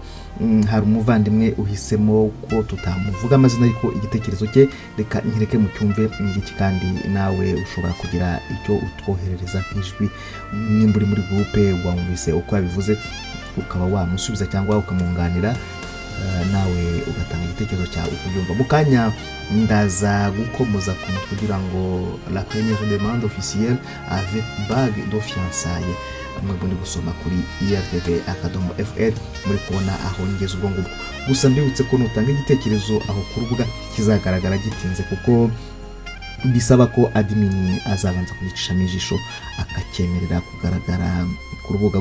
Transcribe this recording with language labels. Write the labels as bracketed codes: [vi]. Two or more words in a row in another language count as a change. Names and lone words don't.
[rw] Hari umuvandimwe uhisemo ko tutamuvuga amazina, ariko igitekerezo cye reka nkireke mu cyumve ngiki, kandi nawe ushobora kugira icyo utwoherereza nk'ijwi nimba uri muri groupe wumvise uko yabivuze, ukaba wamusubiza cyangwa ukamwunganira, nawe ugatanga igitekerezo cyawe kubyumva. Mu kanya ndaza gukomoza ku mutwe kugira ngo [fr] la première demande officielle avec bague de fiançailles, [rw] mwebwe gusoma kuri irtv.fr muri kubona aho ngeze ubwo ngubwo. Gusa mbibutse ko nutanga igitekerezo aho ku rubuga kizagaragara gitinze, kuko bisaba ko admin azabanza kugicishamo ijisho akacyemerera kugaragara ku rubuga.